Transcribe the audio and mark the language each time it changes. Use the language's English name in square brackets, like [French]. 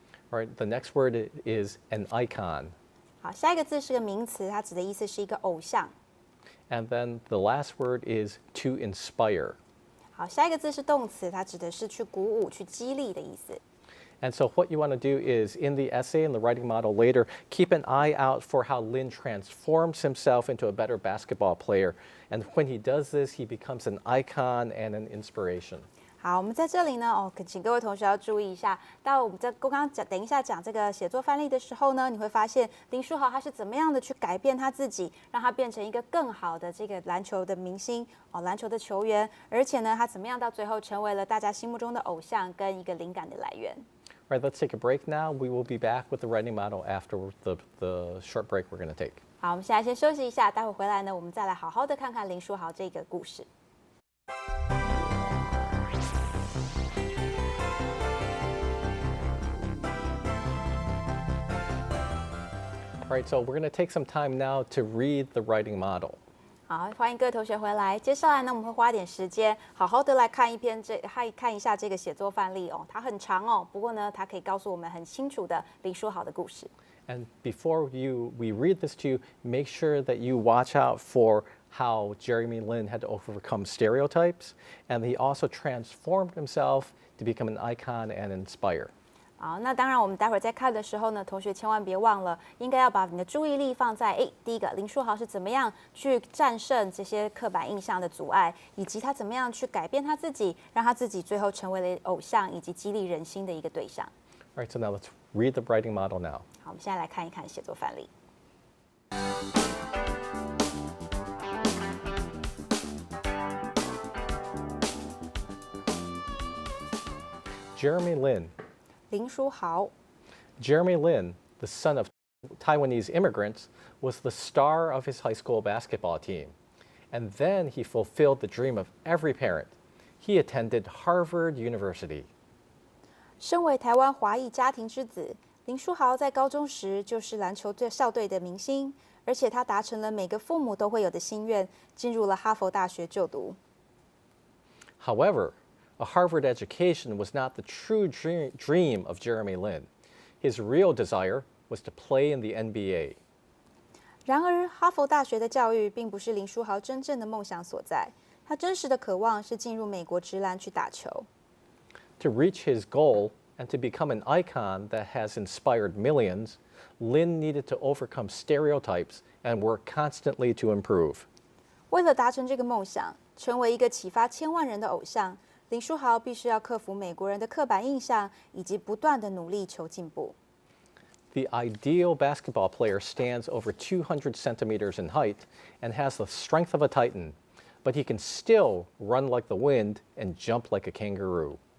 [English] All right, the next word is an icon. [Chinese] 好，下一个字是个名词，它指的意思是一个偶像。 [English] And then the last word is to inspire. [Chinese] 好，下一个字是动词，它指的是去鼓舞、去激励的意思。 [English] And so what you want to do is, in the essay and the writing model later, keep an eye out for how Lin transforms himself into a better basketball player. And when he does this, he becomes an icon and an inspiration. [Chinese] 好，我们在这里呢，请各位同学要注意一下。到我们在刚刚等一下讲这个写作范例的时候呢，你会发现林书豪他是怎么样的去改变他自己，让他变成一个更好的这个篮球的明星篮球的球员，而且呢，他怎么样到最后成为了大家心目中的偶像跟一个灵感的来源。 [English] All right, let's take a break now. We will be back with the writing model after the short break we're going to take. [Chinese] 好，我们现在先休息一下，待会回来呢，我们再来好好的看看林书豪这个故事。 [English] All right, so we're going to take some time now to read the writing model. [Chinese] 好，欢迎各位同学回来。接下来呢，我们会花点时间，好好的来看一下这个写作范例它很长不过呢，它可以告诉我们很清楚的林书豪的故事。 [English] And before we read this to you, make sure that you watch out for how Jeremy Lin had to overcome stereotypes, and he also transformed himself to become an icon and inspire. [Chinese] 好，那当然，我们待会儿在看的时候呢，同学千万别忘了，应该要把你的注意力放在，第一个林书豪是怎么样去战胜这些刻板印象的阻碍，以及他怎么样去改变他自己，让他自己最后成为了偶像以及激励人心的一个对象。 [English] All right, so now let's read the writing model now. [Chinese] 好，我们现在来看一看写作范例。 [English] Jeremy Lin. [Chinese] 林书豪， [English] Jeremy Lin, the son of Taiwanese immigrants, was the star of his high school basketball team. And then he fulfilled the dream of every parent. He attended Harvard University. [Chinese] 身为台湾华裔家庭之子，林书豪在高中时就是篮球队校队的明星，而且他达成了每个父母都会有的心愿，进入了哈佛大学就读。 [English] However, a Harvard education was not the true dream of Jeremy Lin. His real desire was to play in the NBA. [Chinese] 然而，哈佛大学的教育并不是林书豪真正的梦想所在，他真实的渴望是进入美国职篮去打球。 [English] To reach his goal and to become an icon that has inspired millions, Lin needed to overcome stereotypes and work constantly to improve. [Chinese] 为了达成这个梦想，成为一个启发千万人的偶像，林书豪必须要克服美国人的刻板印象，以及不断的努力求进步。 [English] The ideal basketball player stands over 200 centimeters in height and has the strength of a titan, but he can still run like the wind and jump like a kangaroo.